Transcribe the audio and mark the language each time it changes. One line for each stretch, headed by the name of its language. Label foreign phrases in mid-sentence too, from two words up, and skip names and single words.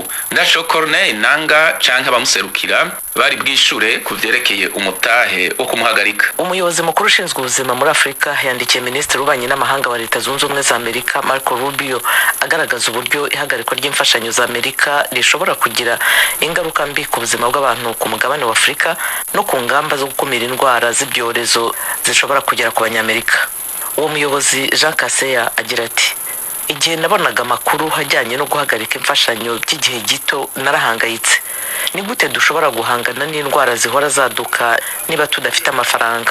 Rundi: Ndaco Colonel Nanga canke abamuserukira bari bwishure kuvyerekeye umutahe wo kumuhagarika.
Kinyarwanda: Umuyobozi mukuru ushinzwe ubuzima muri Afurika yandikiye Minisitiri w'Ububanyi n'Amahanga wa Leta Zunze Ubumwe za Amerika Marco Rubio agaragaza uburyo ihagarikwa ry'imfashanyo za Amerika rishobora kugira ingaruka mbi ku buzima bw'abantu ku mugabane wa Afurika no ku ngamba zo gukumira indwara z'ibyorezo zishobora kugera ku banyamerika. Uwo muyobozi Jean Kaseya agira ati igihe nabonaga amakuru hajyanye no guhagarika imfashanyo by'igihe gito narahangayitse. Ni gute dushobora guhangana n'indwara zihora zaduka niba tudafite amafaranga?